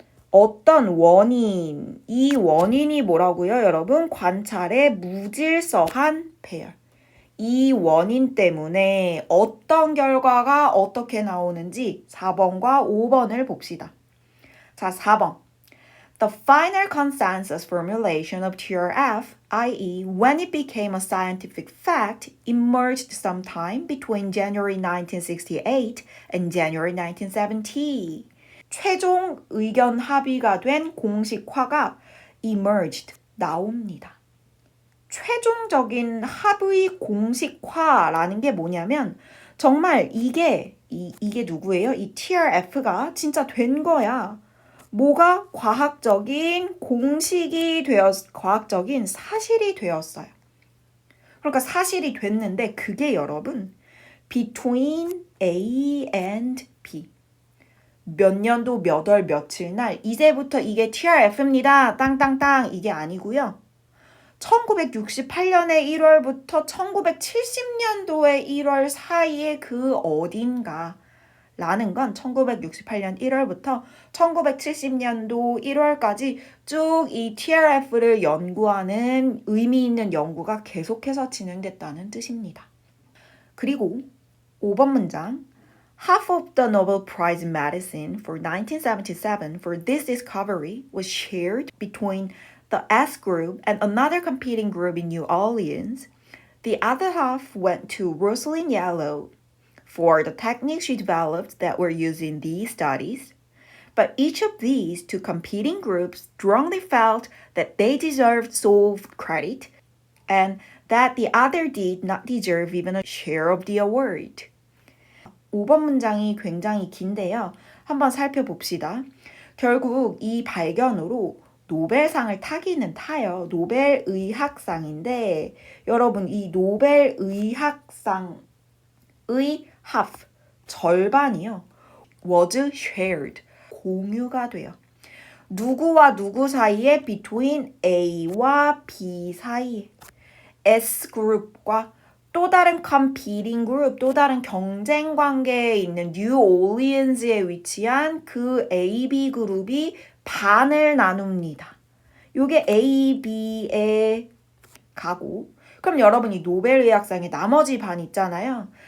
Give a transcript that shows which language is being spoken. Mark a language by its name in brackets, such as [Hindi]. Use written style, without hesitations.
[Korean] 어떤 원인, 이 원인이 뭐라고요, 여러분? 관찰의 무질서한 배열. 이 원인 때문에 어떤 결과가 어떻게 나오는지 4번과 5번을 봅시다. 자, 4번. [English] The final consensus formulation of TRF, i.e., when it became a scientific fact, emerged sometime between January 1968 and January 1970. [Korean] 최종 의견 합의가 된 공식화가 emerged, 나옵니다. 최종적인 합의 공식화라는 게 뭐냐면 정말 이게 누구예요? 이 TRF가 진짜 된 거야. 뭐가 과학적인 공식이 과학적인 사실이 되었어요. 그러니까 사실이 됐는데 그게 여러분 [English] between A and B. [Korean] 몇 년도 몇 월 며칠 날 이제부터 이게 TRF입니다. 땅땅땅 이게 아니고요. 1968년의 1월부터 1970년도의 1월 사이에 그 어딘가 라는 건 1968년 1월부터 1970년도 1월까지 쭉 이 TRF를 연구하는 의미 있는 연구가 계속해서 진행됐다는 뜻입니다. 그리고 5번 문장 [English] Half of the Nobel Prize in Medicine for 1977 for this discovery was shared between the S group and another competing group in New Orleans. The other half went to Rosalind Yellow for the techniques she developed that were used in these studies. But each of these two competing groups strongly felt that they deserved sole credit and that the other did not deserve even a share of the award. [Korean] 5번 문장이 굉장히 긴데요. 한번 살펴봅시다. 결국 이 발견으로 노벨상을 타기는 타요. 노벨의학상인데 여러분 이 노벨의학상의 half, 절반이요. [English] was shared, [Korean] 공유가 돼요. 누구와 누구 사이에? between A와 B 사이에. S그룹과 또 다른 competing group, 또 다른 경쟁 관계에 있는 뉴 올리언즈에 위치한 그 A, B 그룹이 반을 나눕니다. 요게 A, B에 가고 그럼 여러분 이 노벨의학상의 나머지 반 있잖아요.